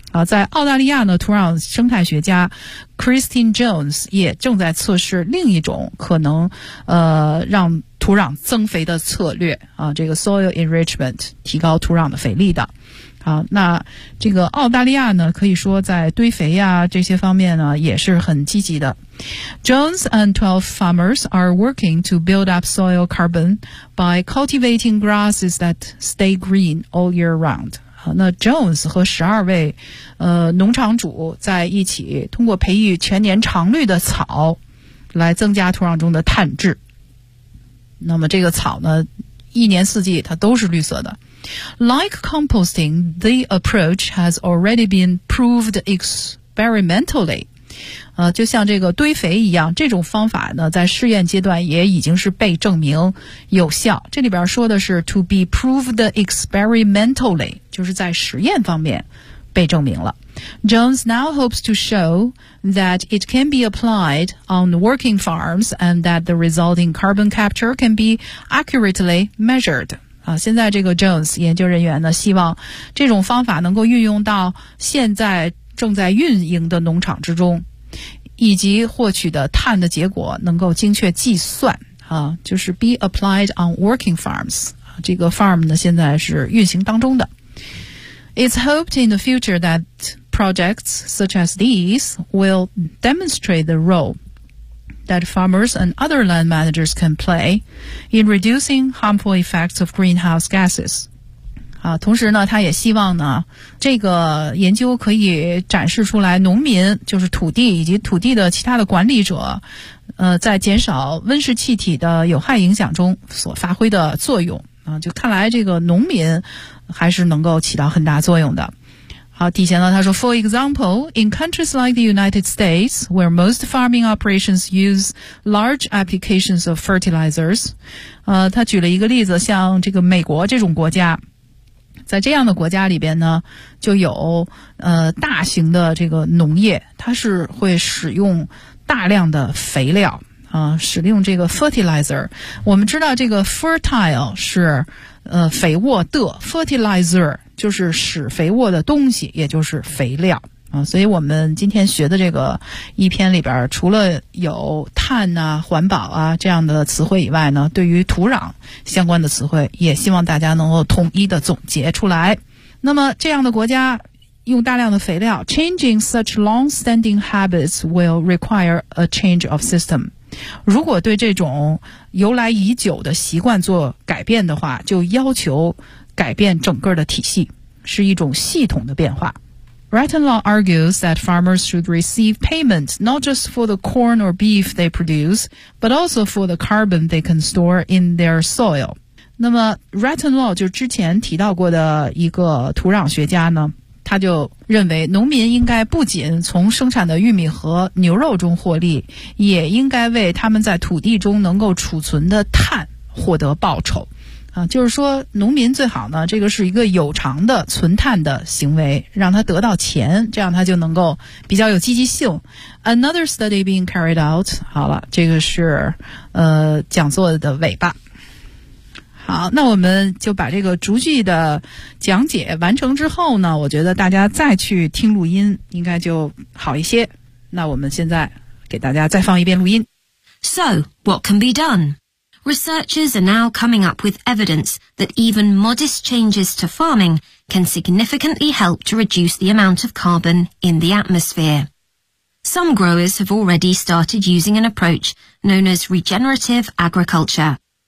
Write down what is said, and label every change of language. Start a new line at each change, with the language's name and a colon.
Chinese: 啊，在澳大利亚呢，土壤生态学家 Christine Jones 也正在测试另一种可能让土壤增肥的策略啊，这个
English: soil enrichment
Chinese: 提高土壤的肥力的。好，那这个澳大利亚呢，可以说在堆肥呀这些方面呢也是很积极的。
English: Jones and 12 farmers are working to build up soil carbon by cultivating grasses that stay green all year round。
Chinese: 好，那 Jones 和12位农场主在一起，通过培育全年常绿的草来增加土壤中的碳质。那么这个草呢，一年四季它都是绿色的。
English: Like composting, the approach has already been proved experimentally.
Chinese: 就像这个堆肥一样，这种方法呢，在试验阶段也已经是被证明有效。这里边说的是
English: to be proved experimentally,
Chinese: 就是在实验方面被证明了。
English: Jones now hopes to show that it can be applied on working farms and that the resulting carbon capture can be accurately measured.
Chinese: 现在这个 Jones 研究人员呢，希望这种方法能够运用到现在正在运营的农场之中，以及获取的碳的结果能够精确计算啊，就是
English: be applied on working farms。
Chinese: 这个 farm 呢，现在是运行当中的。
English: It's hoped in the future that projects such as these will demonstrate the role. That farmers and other land managers can play in reducing harmful effects of greenhouse gases.
Chinese: 同时呢，他也希望呢，这个研究可以展示出来，农民就是土地以及土地的其他的管理者，在减少温室气体的有害影响中所发挥的作用。就看来这个农民还是能够起到很大作用的。好，底下呢，他说
English: ,For example, in countries like the United States, where most farming operations use large applications of fertilizers,
Chinese: 他举了一个例子，像这个美国这种国家，在这样的国家里边呢，就有大型的这个农业，它是会使用大量的肥料，使用这个 fertilizer。我们知道这个 fertile 是肥沃的 fertilizer。就是使肥沃的东西，也就是肥料啊。所以我们今天学的这个一篇里边，除了有碳啊、环保啊这样的词汇以外呢，对于土壤相关的词汇，也希望大家能够统一的总结出来。那么这样的国家用大量的肥料
English: ，Changing such long-standing habits will require a change of system。
Chinese: 如果对这种由来已久的习惯做改变的话，就要求。改变整个的体系是一种系统的变化。
English: Rattenlaw argues that farmers should receive payment not just for the corn or beef they produce, but also for the carbon they can store in their soil.
Chinese: 那么 Rattenlaw 就之前提到过的一个土壤学家呢，他就认为农民应该不仅从生产的玉米和牛肉中获利，也应该为他们在土地中能够储存的碳获得报酬。就是说农民最好呢，这个是一个有偿的存碳的行为，让他得到钱，这样他就能够比较有积极性。
English: Another study being carried out，
Chinese: 好了，这个是讲座的尾巴。好，那我们就把这个逐句的讲解完成之后呢，我觉得大家再去听录音应该就好一些。那我们现在给大家再放一遍录音。
English: So what can be doneResearchers are now coming up with evidence that even modest changes to farming can significantly help to reduce the amount of carbon in the atmosphere. Some growers have already started using an approach known as regenerative agriculture.